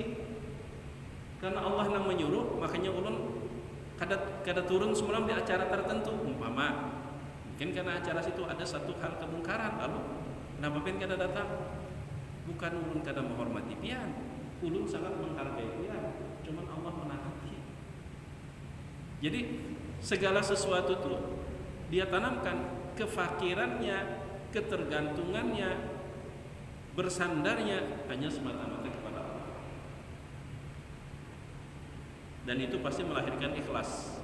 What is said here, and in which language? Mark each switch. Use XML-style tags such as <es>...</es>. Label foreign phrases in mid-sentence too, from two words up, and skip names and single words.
<bjn>Karena Allah yang menyuruh makanya ulun kada turun semalam di acara tertentu mungkin karena acara situ ada satu hal kemungkaran, lalu kenapa pian kada datang? Bukan ulun kada menghormati pian, ulun sangat menghargai pian, cuman Allah menahati.</bjn> <id>Jadi segala sesuatu itu dia tanamkan kefakirannya, ketergantungannya, bersandarnya hanya semata-mata kepada Allah. Dan itu pasti melahirkan ikhlas.</id>